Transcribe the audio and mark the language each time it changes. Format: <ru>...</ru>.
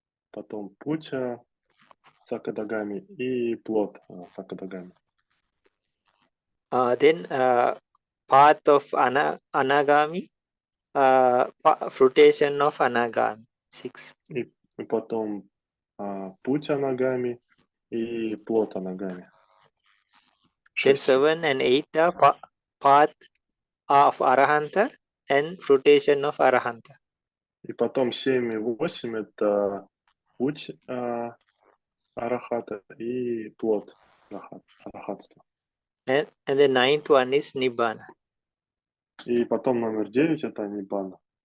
<ru>Потом путь сакадагами и плод сакадагами.</ru> <en>Then path of anagami, fruition of anagami. 6.</en> <ru>И потом путь анагами и плод анагами.</ru> <en>Then 7 and 8 are path of arahanta and fruition of arahanta.</en> <ru>И потом 7 и 8 это путь арахата и плод арахатства.</ru> <en>And the 9th one is nibbana.</en> <ru>И потом номер 9 это ниббана.</ru>